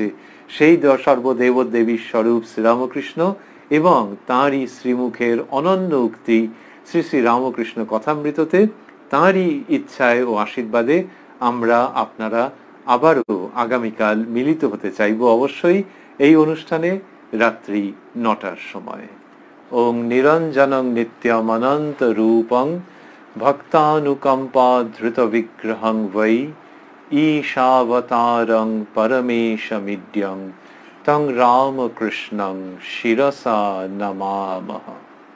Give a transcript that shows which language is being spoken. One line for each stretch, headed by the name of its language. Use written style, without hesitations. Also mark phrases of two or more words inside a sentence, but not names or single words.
Bangla: সেই সর্বদেব দেবীর স্বরূপ শ্রীরামকৃষ্ণ এবং তাঁরই শ্রীমুখের অনন্য উক্তি শ্রী শ্রী রামকৃষ্ণ কথামৃততে, তাঁরই ইচ্ছায় ও আশীর্বাদে আমরা আপনারা আবারও আগামীকাল মিলিত হতে চাইব অবশ্যই এই অনুষ্ঠানে রাত্রি 9টার সময়।
Sanskrit: ওং নিরঞ্জনং নিত্যমনন্ত রূপং ভক্তানুকম্পা ধৃত বিগ্রহং বৈ ঈশাবতারং পরমেশমিড্যং তং রামকৃষ্ণং শিরসা নমামহ।